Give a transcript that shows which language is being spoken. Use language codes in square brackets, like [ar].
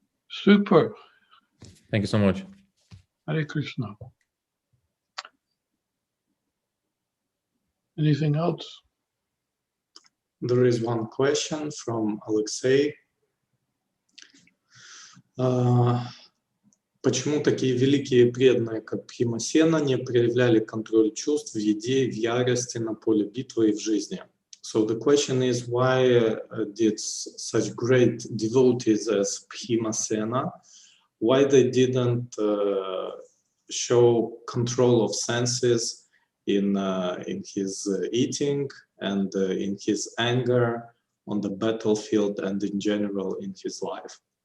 [en] Super. Thank you so much. Hare Krishna. Anything else? There is one question from Alexei. [ru] Почему такие великие преданные, как Бхимасена, не проявляли контроль чувств в еде, в ярости, на поле битвы и в жизни? [en] So the question is, why did such great devotees as Bhimasena, why they didn't show control of senses in his eating and in his anger on the battlefield and in general in his life.